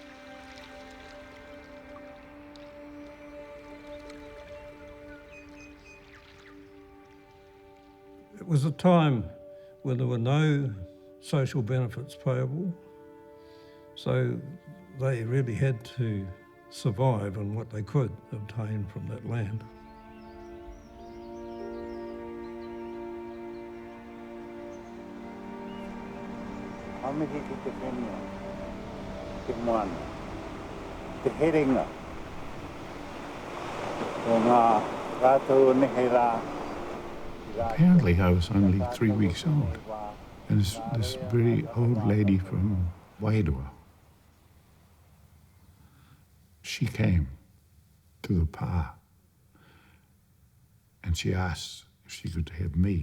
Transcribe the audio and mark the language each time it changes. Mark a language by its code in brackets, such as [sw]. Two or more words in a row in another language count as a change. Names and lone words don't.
[en] It was a time when there were no social benefits payable, so they really had to survive on what they could obtain from that land. [mi] Amihi ki te whenua, te moana, te herenga, o ngā rātou nehera. [en] Apparently I was only 3 weeks old, and this very old lady from Waitangi, she came to the pā, and she asked if she could have me.